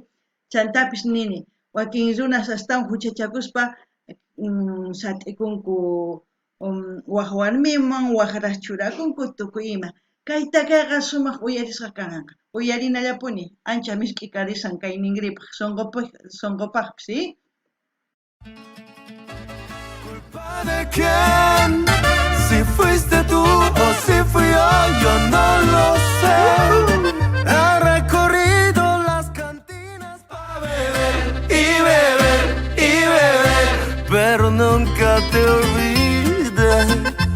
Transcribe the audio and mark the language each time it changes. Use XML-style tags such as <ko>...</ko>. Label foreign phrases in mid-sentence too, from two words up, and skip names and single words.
<qu>Chantapis nini, wakin runas astawan huchachakuspa sat'ikunku waq warmiman, waqraq churakunku tukuy ima. Kay takayqa sumaq uyarisqa kanqa. Uyarinallapuni, ancha misk'i karisan kay ningripaq, sonqopaqpis,</qu> <es>¿sí? ¿Culpa de quién? Si fuiste tú o si fui yo no lo sé. He recorrido las cantinas para beber y beber y beber, pero nunca te olvidé.</es>